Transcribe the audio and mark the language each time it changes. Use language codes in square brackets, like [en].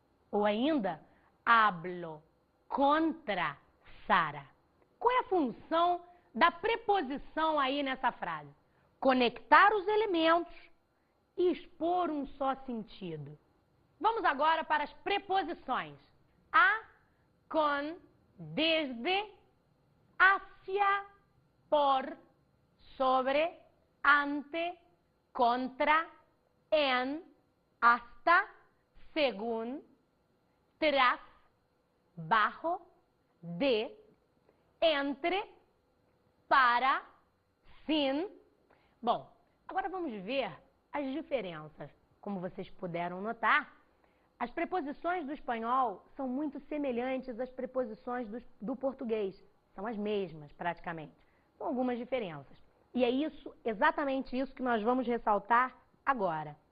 [pt] Ou ainda, [es] hablo contra Sara. [pt] Qual é a função da preposição aí nessa frase? Conectar os elementos e expor um só sentido. Vamos agora para as preposições. [es] A, con, desde, hacia, por, sobre, ante, contra, en, hasta, según, tras, bajo, de, entre, para, sin. [pt] Bom, agora vamos ver as diferenças. Como vocês puderam notar, as preposições do espanhol são muito semelhantes às preposições do português. São as mesmas, praticamente, com algumas diferenças. E é isso, exatamente isso que nós vamos ressaltar agora.